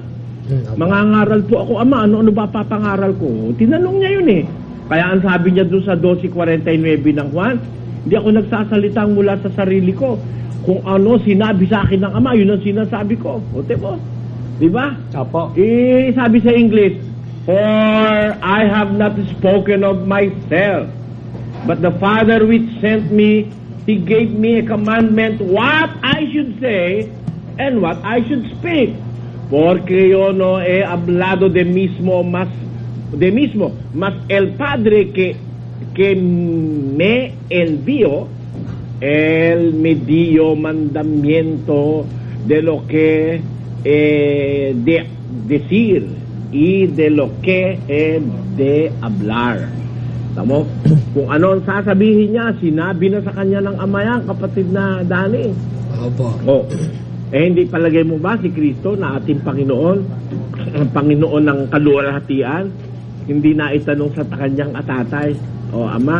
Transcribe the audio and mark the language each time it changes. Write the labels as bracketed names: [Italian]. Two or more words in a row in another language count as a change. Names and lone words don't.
[Filipino] Mangangaral po ako, Ama, ano ba papangaral ko? Tinanong niya yun Kaya ang sabi niya doon sa 12:49 ng Juan, hindi ako nagsasalitang mula sa sarili ko. Kung ano sinabi sa akin ng Ama, yun ang sinasabi ko. Di ba? Opo. Sabi sa [English] English, for I have not spoken of myself, but the Father which sent me, He gave me a commandment what I should say and what I should speak. [Spanish] Porque yo no he hablado de mismo mas el Padre que me envió, él me dio mandamiento de lo que de decir y de lo que he de hablar. [Filipino] Tamo? Kung ano ang sasabihin niya, sinabi na sa kanya ng Ama yan, kapatid na Dani. Opo. Hindi palagay mo ba si Kristo na ating Panginoon, ang Panginoon ng kaluwalhatian, hindi na itanong sa kanyang atatay o Ama?